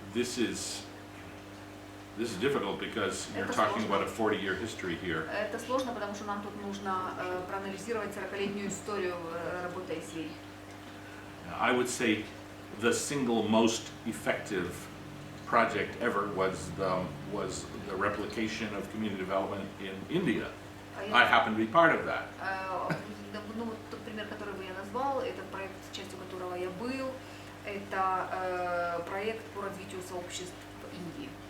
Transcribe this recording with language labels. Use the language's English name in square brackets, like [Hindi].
[English] This is difficult because you're [Russian] Это [English] talking [Russian] сложно. [English] about a 40-year history here. [Russian] Это сложно, потому что нам тут нужно проанализировать 40-летнюю историю работы ICA. [English] I would say the single most effective project ever was the replication of community development in India. I happen to be part of that. [Russian] Ну, вот тот пример, который я назвал, это проект, частью которого я был, это проект по развитию сообществ в Индии.